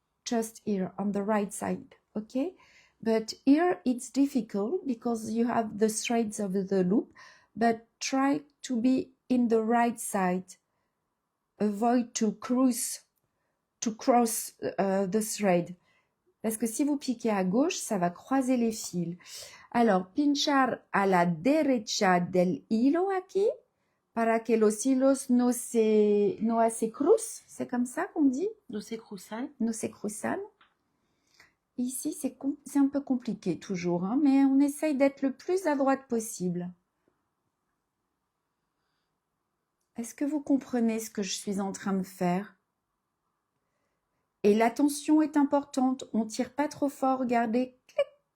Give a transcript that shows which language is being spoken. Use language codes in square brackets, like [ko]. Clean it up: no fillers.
[en] Just here, on the right side, okay? But here it's difficult because you have the threads of the loop, but try to be in the right side. Avoid to cross the thread. [fr] Parce que si vous piquez à gauche, ça va croiser les fils. [es] Alors, pinchar a la derecha del hilo aquí, para que los hilos no se crucen. [fr] C'est comme ça qu'on dit? [es] No se cruzan. No se cruzan. [fr] Ici, c'est un peu compliqué toujours, hein, mais on essaye d'être le plus à droite possible. Est-ce que vous comprenez ce que je suis en train de faire? Et l'attention est importante. On ne tire pas trop fort. Regardez. Clic.